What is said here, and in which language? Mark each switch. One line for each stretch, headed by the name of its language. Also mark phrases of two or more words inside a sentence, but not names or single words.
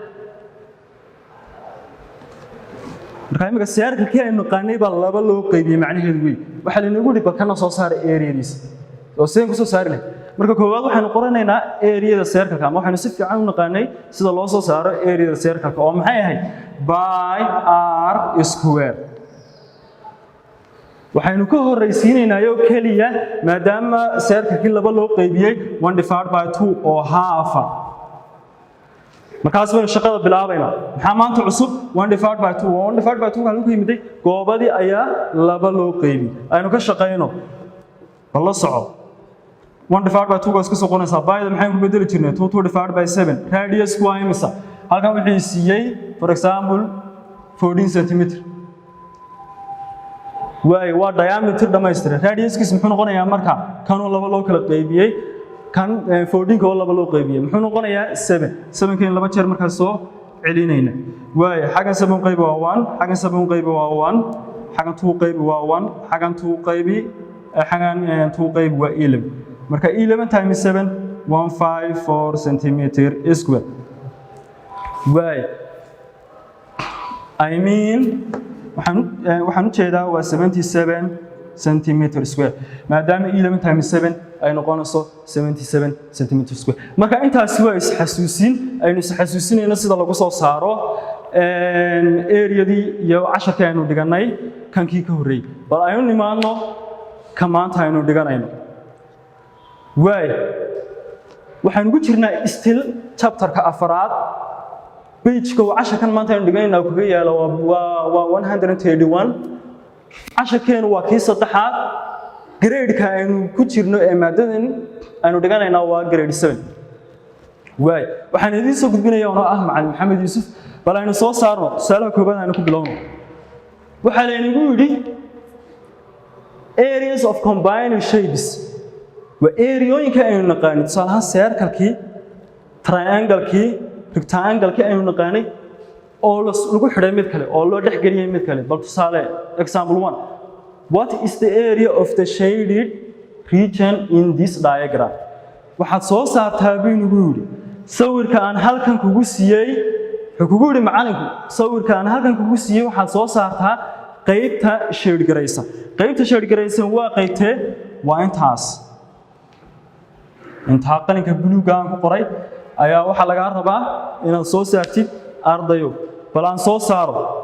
Somali: marka imika circle-kii aynu naqaanay baa laba loo qaybiyey macnaheedu weey waxa laynagu yiri bakana soo saar area-diisa oo seen ku soo saarnay marka koowaad waxaynu qoranaynaa area-da circle-ka ama waxaynu si fiican u naqaanay sida loo soo saaro area-da circle-ka oo maxay ahayd
English: by r square
Somali: waxaynu ka horreysiinaynaa kaliya maadaama circle-kii laba loo qaybiyey
English: 1 divided by 2
Somali: oo half markaas baynu shaqada bilaabaynaa maxaa maanta cusub
English: 1 divided by 2 1 divided by 2
Somali: waxaan ku yimiday goobadii ayaa laba loo qaybiyey aynu ka shaqeyno bal la soco
English: 1 divided by 2
Somali: iska soo qonaysaa by-da maxaynu ku bedeli jirnay
English: 2 divided by 7
Somali: radius waa imisa halkan wixii siiyey
English: for example
Somali: 14 cm waay waa diameter dhammaystiran radius-kiisu muxuu noqonayaa marka kanoo laba loo kala qaybiyey kan 14 oo laba loo qaybiyey muxuu noqonayaa 7 7keen laba jeer markaa soo celinayna waay xagan 7 qayb waa 1 xagan 7 qayb waa 1 xagan 2 qayb waa 1 xagan 2 qaybi xagan 2 qayb waa 11 marka 11 times 7 154
English: cm square
Somali: waay
English: I mean
Somali: waxaan u jeedaa waa 77
English: cm square
Somali: maadaama 11 times 7 ay noqonayso 77
English: cm square
Somali: marka intaasi waa is xasuusin aynu is xasuusinayna sida lagu soo saaro area-dii iyo casharkii aynu dhiganay kankii ka horreeyay bal aynu nimaadno ka maanta aynu dhiganayno waay waxaan ugu jirnaa still chapter-ka afaraad page-ka oo casharkan maanta aynu dhiganayna kaga yaalo waa 131 casharkeenu waa kii saddexaad grade-ka aynu ku jirno ee maadadan aynu dhiganaynaa waa grade 7 waay waxaan idin soo gudbinayaa oo ah macallin Maxamed Yuusuf bal aynu soo saarno tusaalaha koobaad aynu ku bilowno waxaa laynagu yidhi
English: areas of combined shapes
Somali: waa areooyinka aynu naqaanay tusaale ahaan circle-kii triangle-kii rectangle-kii aynu naqaanay oo lagu xidhay mid kale oo loo dhex geliyay mid kale bal tusaale
English: example 1 what is the area of the shaded region in this diagram
Somali: waxaad soo saartaa buu nagu yidhi sawirka aan halkan kugu siiyey wuxuu kugu yidhi macallinku sawirka aan halkan kugu siiyey waxaad soo saartaa qaybta shade garaysan qaybta shade garaysan waa qaybtee waa intaas inta qalinka buluuga aan ku qoray ayaa waxa laga rabaa inaad soo saartid ardayo bal aan soo saaro